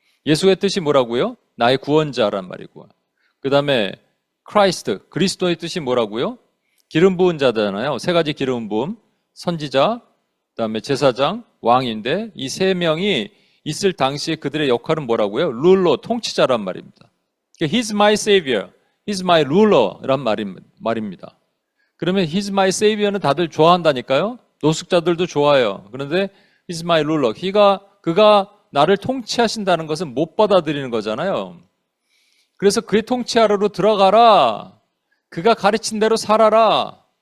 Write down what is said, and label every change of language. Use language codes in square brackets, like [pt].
[ko] 예수의 뜻이 뭐라고요? 나의 구원자란 말이고. 그 다음에 크라이스트, 그리스도의 뜻이 뭐라고요? 기름 부은 자잖아요. 세 가지 기름 부음, 선지자, 그 다음에 제사장, 왕인데 이 세 명이 있을 당시에 그들의 역할은 뭐라고요? 룰러, 통치자란 말입니다. [en] He's my savior, He's my ruler 란 말입니다. [ko] 그러면 He's my savior 는 다들 좋아한다니까요? 노숙자들도 좋아해요. 그런데 He's my ruler, 그가 나를 통치하신다는 것은 못 받아들이는 거잖아요. 그래서 그의 통치 아래로 들어가라. 그가 가르친 대로 살아라.